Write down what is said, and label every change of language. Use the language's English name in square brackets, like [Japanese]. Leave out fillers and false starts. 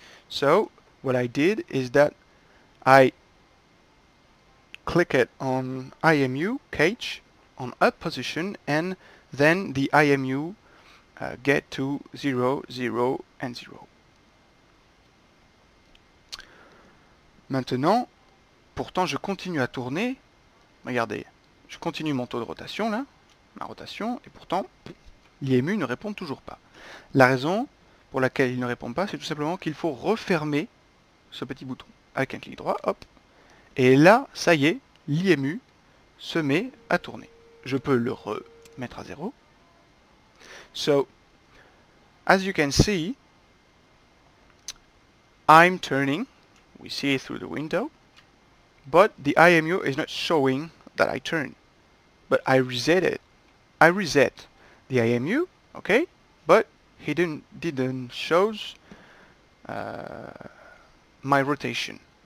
[English] So what I did is that I clicked on IMU Cage on up position, and then the IMU get to 0, 0 and 0. [French] Maintenant, pourtant je continue à tourner. Regardez, je continue mon taux de rotation là, ma rotation, et pourtant l'IMU ne répond toujours pas. La raison pour laquelle il ne répond pas, c'est tout simplement qu'il faut refermer ce petit bouton avec un clic droit, hop, et là, ça y est, l'IMU se met à tourner. Je peux le remettre à 0. [English] So, as you can see, I'm turning. We see it through the window, but the IMU is not showing that I turn. But I reset it. I reset the IMU, okay, but he didn't shows my rotation.